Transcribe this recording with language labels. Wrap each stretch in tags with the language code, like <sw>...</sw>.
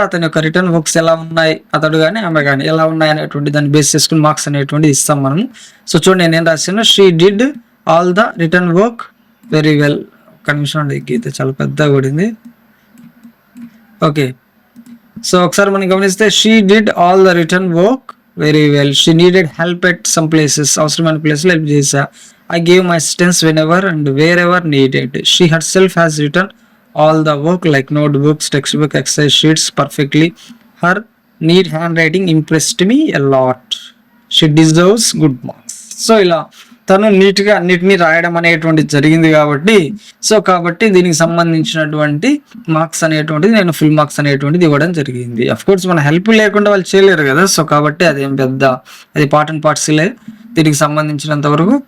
<te>అతని యొక్క return works ఎలా ఉన్నాయి, అతడు కానీ ఆమె కానీ ఎలా ఉన్నాయి అనేటువంటి దాన్ని బేస్ చేసుకుని మార్క్స్ అనేటువంటిది ఇస్తాం మనము. సో చూడండి, నేను రాశాను,</te> <en>She did all the return work very well.</en> <te>ఒక్క నిమిషం అండి, గీత చాలా పెద్దగా పడింది. ఓకే, సో ఒకసారి మనం గమనిస్తే,</te> <en>She did all the return work very well. She needed help at some places.</en> <te>అవసరమైన ప్లేస్లో హెల్ప్ చేశా.</te> <en>I gave my assistance whenever and wherever needed. She herself has written all the work like notebooks, textbook, exercise sheets perfectly. Her neat handwriting impressed me a lot. She deserves good marks.</en> <te>So ఇలా తను నీట్గా అన్నిటినీ రాయడం అనేటువంటిది జరిగింది కాబట్టి దీనికి సంబంధించినటువంటి మార్క్స్ అనేటువంటిది నేను ఫుల్ మార్క్స్ అనేటువంటిది ఇవ్వడం జరిగింది. అఫ్ కోర్స్ మన హెల్ప్ లేకుండా వాళ్ళు చేయలేరు కదా. సో కాబట్టి అదేం పెద్ద అది పార్ట్ అండ్ పార్ట్స్లే దీనికి సంబంధించినంత వరకు.</te>